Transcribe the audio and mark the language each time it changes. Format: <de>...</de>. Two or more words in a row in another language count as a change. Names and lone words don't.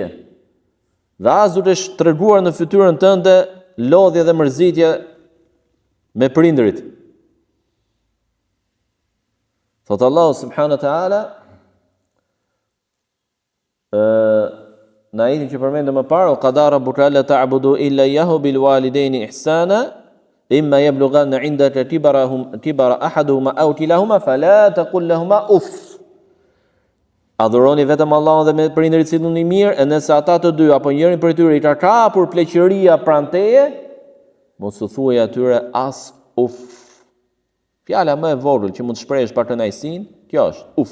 <sq>Dhe as duhet të treguar në fytyrën tënde lodhje dhe mërzitje me prindërit. Thot Allahu</sq> <ar>سبحانه وتعالى</ar> <sq>në ajetin që përmendëm më parë,</sq> <ar>قدر ربك ألا تعبدوا إلا إياه وبالوالدين إحسانا إما يبلغن عندك الكبر أحدهما أو كلاهما فلا تقل لهما أف.</ar> <sq>Adhuroni vetëm Allahun dhe me prindërit si një mirë, e nëse ata të dy apo njërin prej tyre i ka kapur pleqëria pranë teje, mos u thuaj atyre as uf. Fjala më e vogël që mund të shprehësh pa kënaqësinë, kjo është uf.</sq>